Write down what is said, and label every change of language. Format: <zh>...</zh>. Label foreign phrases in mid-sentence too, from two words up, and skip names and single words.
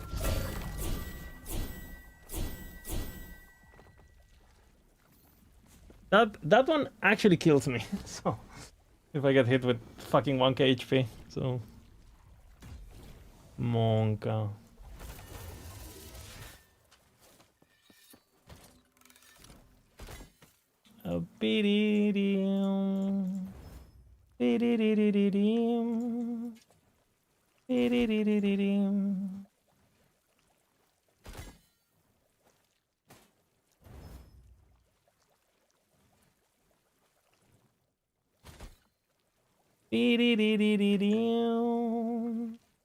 <en>That one actually kills me. So if I get hit with fucking 1k HP, so Monka. Be-dee-dee-dee-dee-dee. Be-dee-dee-dee-dee-dee. Be-dee-dee-dee-dee-dee. Be-dee-dee-dee-dee-dee.</en>